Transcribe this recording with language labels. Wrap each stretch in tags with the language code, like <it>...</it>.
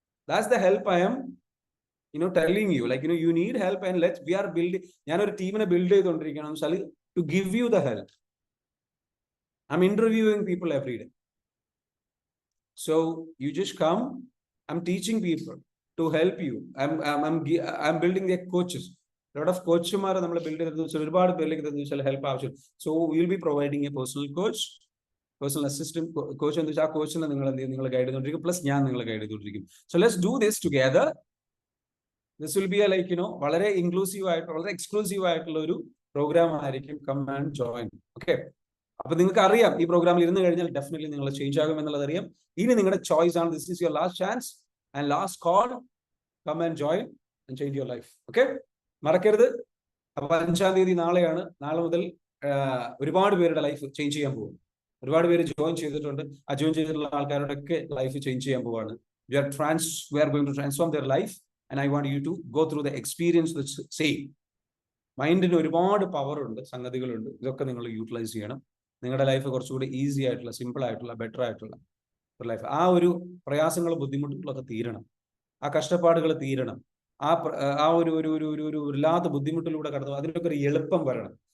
<en>That's the help I am telling you, like you need help, and we are building.</en> <ml>ഞാനൊരു ടീമിനെ build ചെയ്തുകൊണ്ടിരിക്കണം</ml> <en>to give you the help. I'm interviewing people every day. So you just come. I'm teaching people to help you. I'm building their coaches. A lot of</en> <ml>coachമാരെ നമ്മൾ build ചെയ്ത് ഒരുപാട് പേരിലേക്ക് help ആവശ്യം.</ml> <en>So we'll be providing a personal coach, personal assistant coach.</en> <ml>എന്ന് വെച്ചാൽ ആ കോച്ചിനെ നിങ്ങൾ എന്ത് ചെയ്യും, നിങ്ങൾ ഗൈഡ് ചെയ്തുകൊണ്ടിരിക്കും. പ്ലസ് ഞാൻ നിങ്ങളെ ഗൈഡ് ചെയ്തുകൊണ്ടിരിക്കും.</ml> <en>So let's do this together. This will be a</en> <ml>വളരെ ഇൻക്ലൂസീവ് ആയിട്ടുള്ള, വളരെ എക്സ്ക്ലൂസീവ് ആയിട്ടുള്ള ഒരു പ്രോഗ്രാം ആയിരിക്കും.</ml> <en>Come and join.</en> <ml>ഓക്കെ. അപ്പൊ നിങ്ങൾക്ക് അറിയാം, ഈ പ്രോഗ്രാമിൽ ഇരുന്ന് കഴിഞ്ഞാൽ ഡെഫിനറ്റ്ലി നിങ്ങൾ ചേഞ്ച് ആകും എന്നുള്ളത് അറിയാം. ഇനി നിങ്ങളുടെ ചോയ്സ് ആണ്.</ml> <en>This is your last chance and last call. Come and join and change your life.</en> <ml>Okay, മറക്കരുത്. അപ്പൊ 5-ാം തീയതി നാളെയാണ്. നാളെ മുതൽ ഒരുപാട് പേരുടെ ലൈഫ് ചേഞ്ച് ചെയ്യാൻ പോകും. ഒരുപാട് പേര് ജോയിൻ ചെയ്തിട്ടുണ്ട്. ആ ജോയിൻ ചെയ്തിട്ടുള്ള ആൾക്കാരുടെയൊക്കെ ലൈഫ് ചേഞ്ച് ചെയ്യാൻ പോവാണ്.</ml> <en>We are going to transform their life. And I want you to go through the experience the same.</en> <ml>മൈൻഡിന് ഒരുപാട് പവർ ഉണ്ട്, സംഗതികളുണ്ട്. ഇതൊക്കെ നിങ്ങൾ യൂട്ടിലൈസ് ചെയ്യണം. നിങ്ങളുടെ ലൈഫ് കുറച്ചുകൂടി ഈസി ആയിട്ടുള്ള, സിമ്പിൾ ആയിട്ടുള്ള, ബെറ്റർ ആയിട്ടുള്ള ഒരു ലൈഫ്. ആ ഒരു പ്രയാസങ്ങളും ബുദ്ധിമുട്ടുകളൊക്കെ തീരണം. ആ കഷ്ടപ്പാടുകൾ തീരണം. ആ ഒരു ഇല്ലാത്ത ബുദ്ധിമുട്ടിലൂടെ കടന്നു അതിനൊക്കെ ഒരു എളുപ്പം വരണം.</ml>